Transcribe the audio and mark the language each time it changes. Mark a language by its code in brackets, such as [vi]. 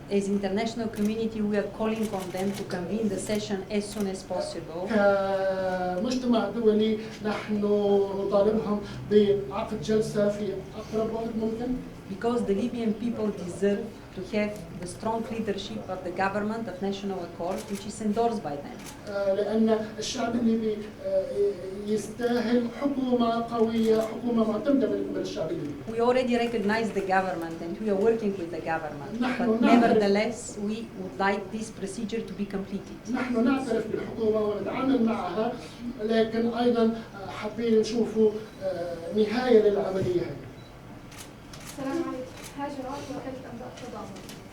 [en] As international community, we are calling on them to convene the session as soon as possible. [ar] كمجتمع دولي نحن نطالبهم بعقد جلسة في أقرب وقت ممكن. [en] Because the Libyan people deserve to have the strong leadership of the government of national accord, which is endorsed by them. [ar] لأن الشعب الليبي يستاهل حكومة قوية، حكومة معتمدة من الشعب الليبي. [en] We already recognize the government and we are working with the government, but nevertheless we would like this procedure to be completed. [ar] نحن نعترف بالحكومة ونتعامل معها، لكن أيضا حابين نشوفوا نهاية للعملية هذه. السلام عليكم. هاجر عاطف وكالة أنباء التضامن.